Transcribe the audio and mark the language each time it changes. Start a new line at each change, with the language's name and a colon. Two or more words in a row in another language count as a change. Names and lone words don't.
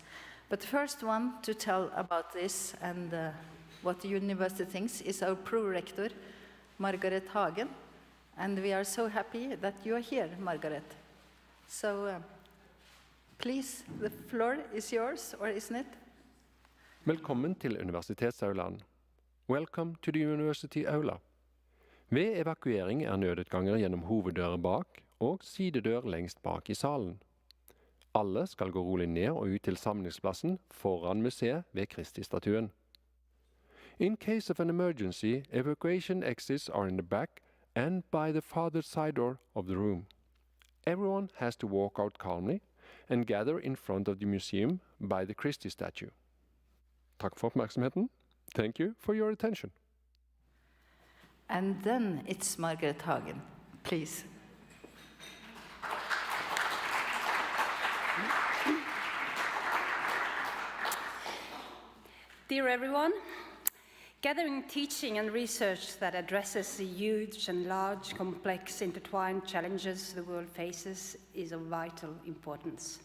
English: But the first one to tell about this and what the university thinks is our pro-rector, Margaret Hagen. And we are so happy that you are here, Margaret. So please, the floor is yours, or isn't it?
Norwegian: Velkommen til universitetsaulaen.
English: Welcome to the university aula.
Norwegian: Ved evakuering nødutganger gjennom hoveddører bak og sidedør lengst bak i salen. Alle skal gå rolig ned og ut til samlingsplassen foran museet ved Kristi-statuen.
English: In case of an emergency, evacuation exits are in the back and by the farther side door of the room. Everyone has to walk out calmly and gather in front of the museum by the Christi statue.
Norwegian: Takk for oppmerksomheten.
English: Thank you for your attention. And then it's Margaret Hagen, please. Dear everyone, gathering teaching and research that addresses the huge and large, complex, intertwined challenges the world faces is of vital importance.